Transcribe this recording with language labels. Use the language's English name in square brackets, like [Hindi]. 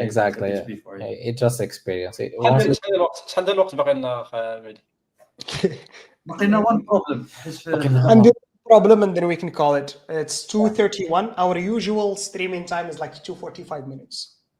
[English] exactly it just experience [Arabic] شحال ديال الوقت باقي لنا خالد بقينا [English] one problem and the problem and then we can call it it's 2:31 our usual streaming time is like 2:45 minutes.